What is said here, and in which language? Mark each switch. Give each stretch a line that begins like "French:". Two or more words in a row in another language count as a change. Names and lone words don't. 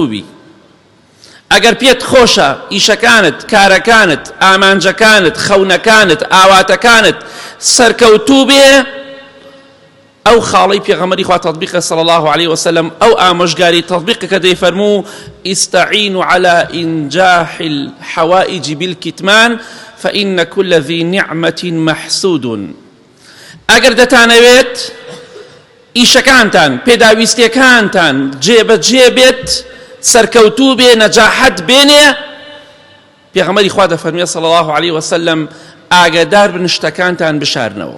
Central Kurdish: بی، ئەگەر پێت خۆشە ئیشەکانت، کارەکانت، ئامانجەکانت، خەونەکانت، ئاواتەکانت سەرکەوتوو بێ، ئەو خاڵەی پێغەمبەری خوا تەطبیقە
Arabic: صلی الله عليه وسلم،
Central Kurdish: ئەو ئامۆژگاری تەطبیقە کە دەیفەرموو
Arabic: ئیستەعینوا على إنجاح الحوائج بالكتمان فإن كل ذي نعمة محسود.
Central Kurdish: ئەگەر دەتانەوێت ئیشەکانتان، پێداویستیەکانتان جێبەجێ بێت، سەرکەوتوو بێ، نەجاحەت بێنێ، پێغەمبەری خوا دەفەرمێ
Arabic: صلی الله عليه وسلم
Central Kurdish: ئاگادار بن شتەکانتان بشارنەوە.